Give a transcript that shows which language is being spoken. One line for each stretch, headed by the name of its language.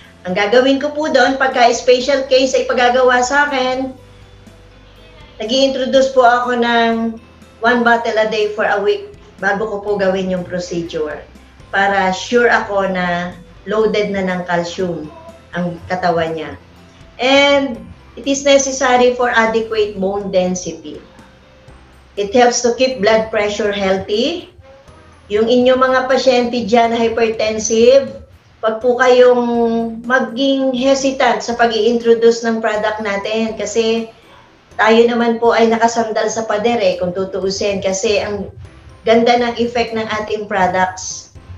Filipino: Ang gagawin ko po doon, pagka special case ay pagagawa sa akin, nag-i-introduce po ako ng
English: 1 bottle a day for a week
Filipino: bago ko po gawin yung procedure. Para sure ako na loaded na ng calcium ang katawan niya.
English: And it is necessary for adequate bone density. It helps to keep blood pressure healthy.
Filipino: Yung inyong mga pasyente dyan hypertensive, wag po kayong maging hesitant sa pag-i-introduce ng product natin kasi tayo naman po ay nakasandal sa pader kung tutuusin kasi ang ganda ng effect ng ating products.